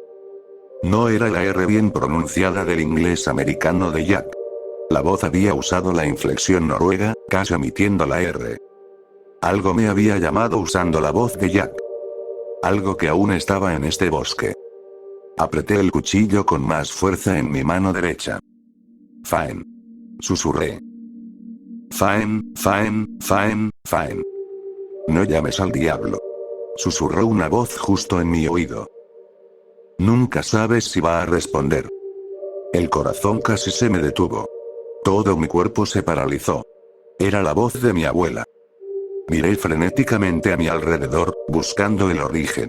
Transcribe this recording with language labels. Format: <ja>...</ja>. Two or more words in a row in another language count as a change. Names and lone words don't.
<es>No era la R bien pronunciada del inglés americano de Jack. La voz había usado la inflexión noruega, casi omitiendo la R. Algo me había llamado usando la voz de Jack. Algo que aún estaba en este bosque. Apreté el cuchillo con más fuerza en mi mano derecha. Fine. Susurré.</es> <en>Fine, fine, fine, fine.</en> <es>No llames al diablo. Susurró una voz justo en mi oído. Nunca sabes si va a responder. El corazón casi se me detuvo. Todo mi cuerpo se paralizó. Era la voz de mi abuela. Miré frenéticamente a mi alrededor, buscando el origen.</es>